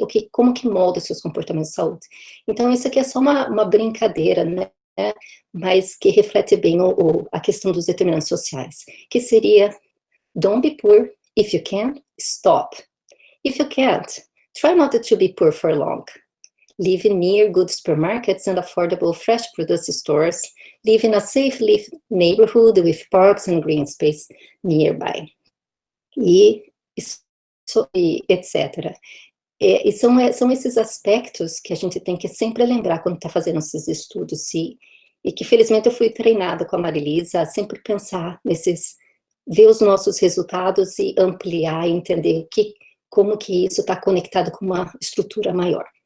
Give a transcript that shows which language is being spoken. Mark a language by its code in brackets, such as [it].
[pt] Como que molda os seus comportamentos de saúde. Então, isso aqui é só uma brincadeira, né? Mas que reflete bem a questão dos determinantes sociais, que seria: [en] don't be poor. If you can, stop. If you can't, try not to be poor for long. Live near good supermarkets and affordable fresh produce stores. Live in a safe neighborhood with parks and green space nearby. [pt] E etc. E são esses aspectos que a gente tem que sempre lembrar quando está fazendo esses estudos. E que, felizmente, eu fui treinada com a Marilisa a sempre pensar ver os nossos resultados e ampliar e entender como que isso está conectado com uma estrutura maior.